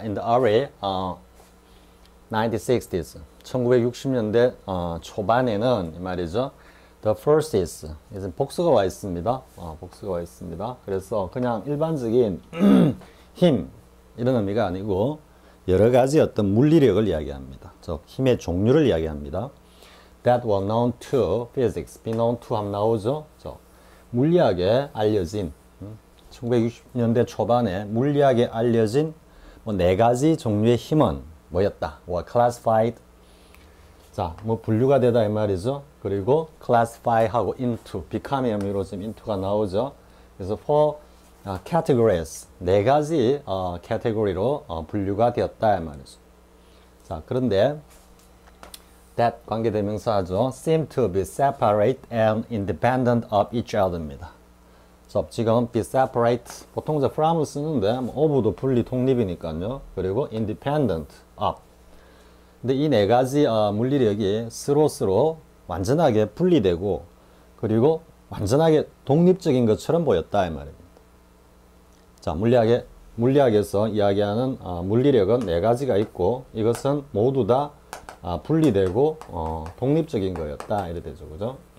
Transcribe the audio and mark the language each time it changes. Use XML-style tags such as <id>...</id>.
<en>In the early 1960s,</en> <ko>1960년대 초반에는 이 말이죠.</ko> <en>The first is,</en> <ko>이제 복수가 와 있습니다. 복수가 와 있습니다. 그래서 그냥 일반적인 힘 이런 의미가 아니고 여러 가지 어떤 물리력을 이야기합니다. 즉 힘의 종류를 이야기합니다.</ko> <en>That were known to physics, be known to</en> <ko>하면 나오죠. 물리학에 알려진 1960년대 초반에 물리학에 알려진 네 가지 종류의 힘은 뭐였다?</ko> <en>were classified.</en> <ko>자, 분류가 되다 이 말이죠. 그리고 classify 하고 into, become의 의미로 지금 into가 나오죠. 그래서 for categories, 네 가지 category로 분류가 되었다 이 말이죠. 자, 그런데 that 관계대명사죠.</ko> <en>seem to be separate and independent of each other입니다.</en> <ko>지금 be separate, 보통 이제 from을 쓰는데 of도 분리 독립이니까요. 그리고</ko> <en>independent of.</en> <ko>근데 이 네 가지 물리력이 서로 완전하게 분리되고 그리고 완전하게 독립적인 것처럼 보였다 이 말입니다. 자, 물리학에서 이야기하는 물리력은 네 가지가 있고 이것은 모두 다 분리되고 독립적인 거였다 이래 되죠, 그죠?</ko>